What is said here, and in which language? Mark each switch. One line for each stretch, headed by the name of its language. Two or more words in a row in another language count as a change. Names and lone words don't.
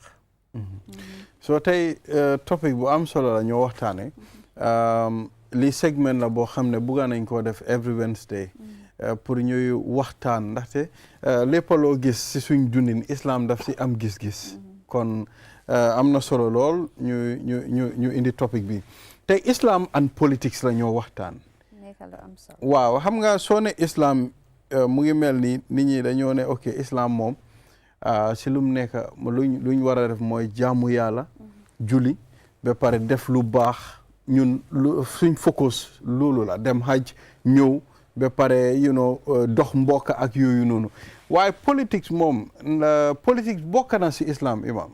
Wolof: so tey topic bu am solo la ñoo waxtaane li segment la boo xam ne bugga nañ koo def
English: every Wednesday
Wolof: pour ñuy waxtaan ndaxte lépp loo gis si suñ dundin islam daf si am gis-gis kon am na solo lool ñu indi topic bi tey islam
English: and politics
Wolof: la ñoo waxtaan waaw xam nga soo ne islam mu ngi mel ni nit ñi dañoo ne ok islam moom si lu mu nekk luñ war a def mooy jaamu yàlla julli ba pare def lu baax ñun suñ focus loolu la dem hajj ñëw ba pare dox mbokk ak yooyu noonu waaye politique moom politique bokk na si islam imam